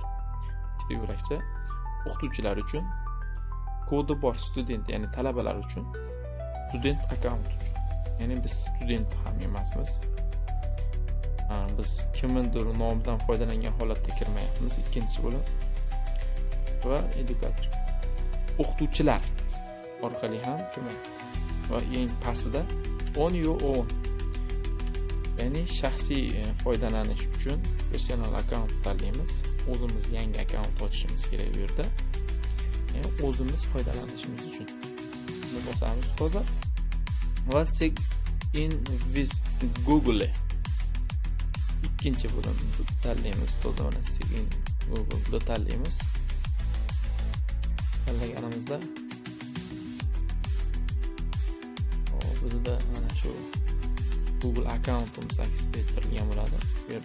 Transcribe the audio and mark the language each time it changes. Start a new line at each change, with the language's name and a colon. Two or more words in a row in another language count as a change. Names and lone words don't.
Uzbek: Ikkita yo'lakcha o'qituvchilar uchun, kodi bor student, ya'ni talabalar uchun, student akkaunt uchun. Ya'ni biz student ham emasmiz. Biz kimnidir nomidan foydalangan holatda kirmayapmiz. Ikkinchi bo'lib va edukator, o'qituvchilar orqali ham kirmayapmiz. Va eng pastida
English: on your own,
Uzbek: ya'ni shaxsiy foydalanish uchun personal akkaunt tanlaymiz. O'zimiz yangi akkaunt ochishimiz kerak bu yerda. Ya'ni o'zimiz foydalanishimiz uchun. Buni bosamiz ustozlar. Va
English: sign in with Google.
Uzbek: Ikkinchi bo'limni tanlaymiz ustozlar. Mana
English: sign in
Uzbek: Google tanlaymiz. Tanlaganimizda bizda mana shu Google akkauntimiz aks ettirilgan bo'ladi bu yerda.